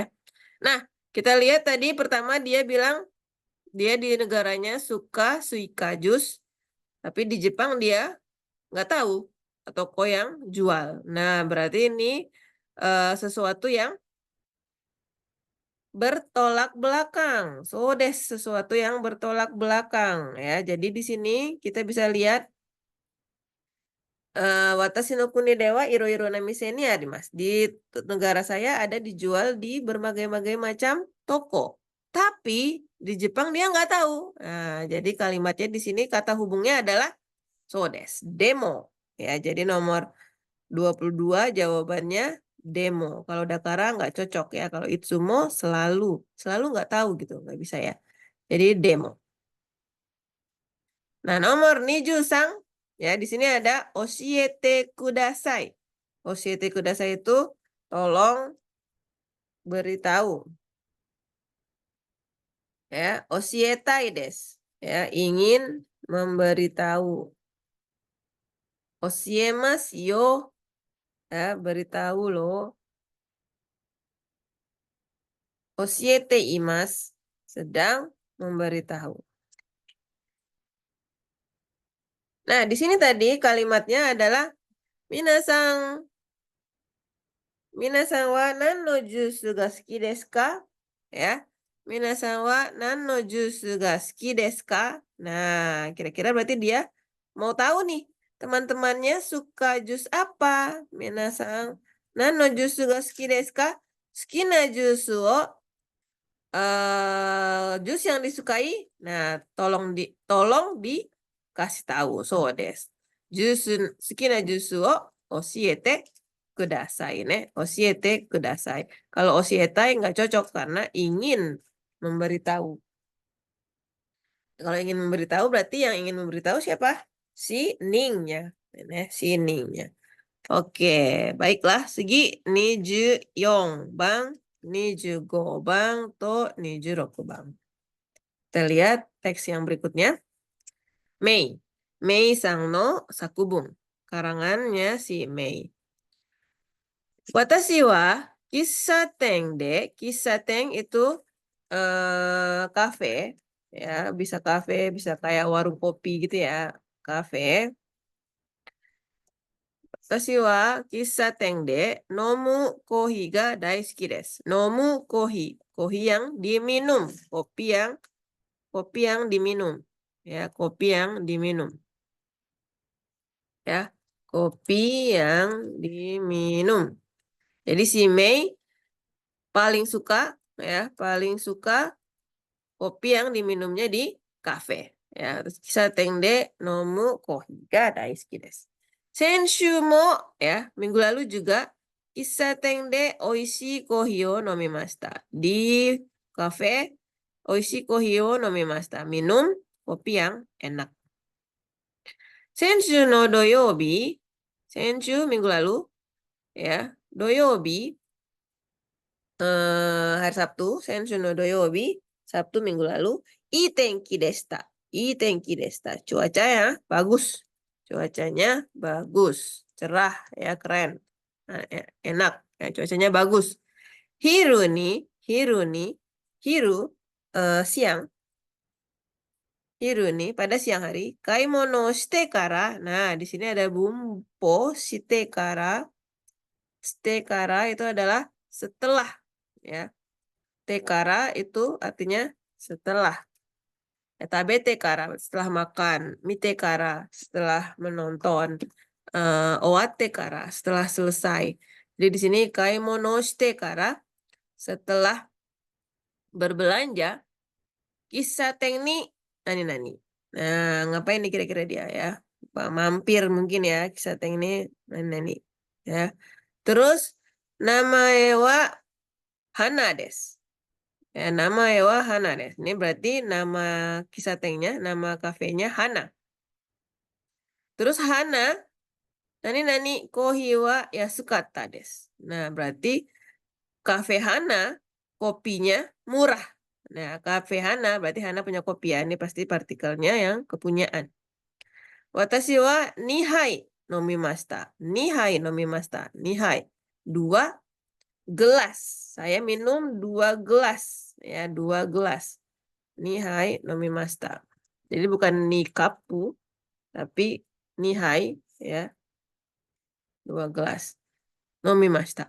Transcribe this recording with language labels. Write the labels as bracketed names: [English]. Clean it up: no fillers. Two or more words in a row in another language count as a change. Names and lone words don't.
[Indonesian] Nah, kita lihat tadi pertama dia bilang dia di negaranya suka suika jus, tapi di Jepang dia nggak tahu toko yang jual. Nah, berarti ini sesuatu yang bertolak belakang. So, sesuatu yang bertolak belakang ya. Jadi di sini kita bisa lihat [Japanese] 私の国では色々な店にあります. [Indonesian] Di negara saya ada dijual di berbagai-bagai macam toko. Tapi di Jepang dia nggak tahu. Nah, jadi kalimatnya di sini kata hubungnya adalah [Japanese] そうです、でも. [Indonesian] Ya, jadi nomor 22 jawabannya demo. Kalau dakara nggak cocok ya. Kalau itsumo selalu nggak tahu gitu, nggak bisa ya. Jadi demo. Nah, nomor 23 ya, di sini ada [Japanese] 教えてください. 教えてください [Indonesian] itu tolong beritahu. [Japanese] Ya, 教えたいです. [Indonesian] Ya, ingin memberitahu. [Japanese] 教えますよ. [Indonesian] Ya, beritahu loh. [Japanese] 教えています, [Indonesian] sedang memberitahu. Nah, di sini tadi kalimatnya adalah [Japanese] 皆さんは何のジュースが好きですか? Ya. 皆さんは何のジュースが好きですか? [Indonesian] Nah, kira-kira berarti dia mau tahu nih, teman-temannya suka jus apa? [Japanese] 皆さん何のジュースが好きですか? 好きなジュースを [Indonesian] jus yang disukai, nah tolong dikasih tahu. [Japanese] そうです. 好きなジュースを教えてくださいね. 教えてください. [Indonesian] Kalau oshietai nggak cocok karena ingin memberitahu. Kalau ingin memberitahu berarti yang ingin memberitahu siapa? Si Ning-nya. Si Ning-nya. Oke, baiklah. Segi 24 bang, 25 bang, to 26 bang. Kita lihat teks yang berikutnya. [Japanese] Mei. メイさんの作文. [Indonesian] Karangannya si Mei. [Japanese] 私は [Indonesian] kissaten itu kafe, ya, bisa kafe, bisa kayak warung kopi gitu ya, kafe. [Japanese] 私は喫茶店で飲むコーヒーが大好きです. 飲むコーヒー、コーヒー [Indonesian] yang diminum, kopi yang diminum. Ya, kopi yang diminum. Ya, kopi yang diminum. Jadi si Mei paling suka kopi yang diminumnya di kafe. Ya, terus [Japanese] 喫茶店で飲むコーヒーが大好きです. 先週も, [Indonesian] ya, minggu lalu juga [Japanese] 喫茶店でおいしいコーヒーを飲みました. [Indonesian] Di kafe [Japanese] おいしいコーヒーを飲みました. [Indonesian] Minum kopi yang enak. [Japanese] 先週の土曜日、先週 [Indonesian] minggu lalu, ya, doyobi, hari Sabtu, [Japanese] 先週の土曜日, [Indonesian] Sabtu minggu lalu, [Japanese] いい天気でした. いい天気でした. [Indonesian] Cuacanya bagus. Cuacanya bagus. Cerah, ya, keren. Nah, enak, ya, cuacanya bagus. Hiru, siang. Hiru nih pada siang hari, [Japanese] 買い物してから. [Indonesian] Nah, di sini ada [Japanese] 文法してから. してから [Indonesian] itu adalah setelah, ya. Tekara itu artinya setelah. Ya, [Japanese] 食べてから [Indonesian] setelah makan, [Japanese] 見てから [Indonesian] setelah menonton, [Japanese] 終わってから [Indonesian] setelah selesai. Jadi di sini [Japanese] 買い物してから [Indonesian] setelah berbelanja, [Japanese] 喫茶店に何. [Indonesian] Nah, ngapain nih kira-kira dia ya? Mampir mungkin ya, kissaten ini nani. Ya. Terus [Japanese] 名前はハナです. Ya, 名前はハナです. [Indonesian] Ini berarti nama kissatennya, nama kafenya Hana. [Japanese] Terus ハナ何コーヒーは安かったです. [Indonesian] Nah, berarti kafe Hana kopinya murah. Nah, kafe Hana berarti Hana punya kopi ya. Ini pasti partikelnya yang kepunyaan. [Japanese] 私は二杯飲みました. 二杯飲みました。二杯. [Indonesian] 2 gelas. Saya minum 2 gelas. Ya, 2 gelas. [Japanese] 二杯飲みました. [Indonesian] Jadi bukan nikapu, tapi nihai, ya. 2 gelas. [Japanese] Nomimashita.